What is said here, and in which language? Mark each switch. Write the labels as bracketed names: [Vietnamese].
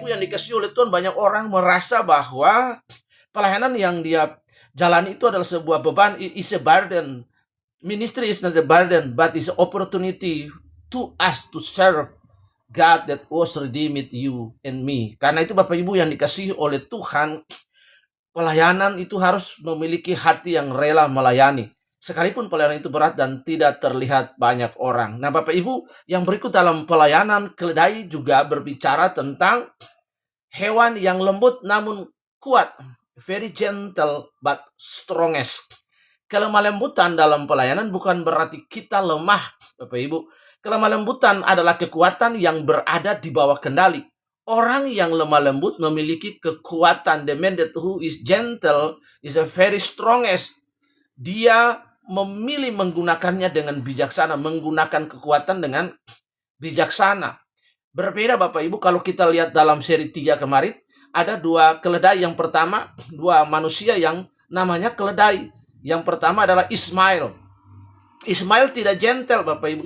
[Indonesian] dikasihi oleh Tuhan, banyak orang merasa bahwa pelayanan yang dia jalani itu adalah sebuah beban, [English] is a burden. Ministry is not a burden, but is an opportunity to us to serve God that was redeemed you and me. [Indonesian] Karena itu Bapak Ibu yang dikasihi oleh Tuhan, pelayanan itu harus memiliki hati yang rela melayani. Sekalipun pelayanan itu berat dan tidak terlihat banyak orang. Nah Bapak Ibu, yang berikut dalam pelayanan keledai juga berbicara tentang hewan yang lembut namun kuat. [English] Very gentle but strongest. [Indonesian] Kelemah lembutan dalam pelayanan bukan berarti kita lemah, Bapak Ibu. Kelemah lembutan adalah kekuatan yang berada di bawah kendali. Orang yang lemah lembut memiliki kekuatan. [English] The man that who is gentle is a very strongest. [Indonesian] Dia memilih menggunakannya dengan bijaksana, menggunakan kekuatan dengan bijaksana. Berbeda Bapak Ibu kalau kita lihat dalam seri 3 kemarin, ada dua keledai. Yang pertama, dua manusia yang namanya keledai. Yang pertama adalah Ismail. Ismail tidak gentle Bapak Ibu.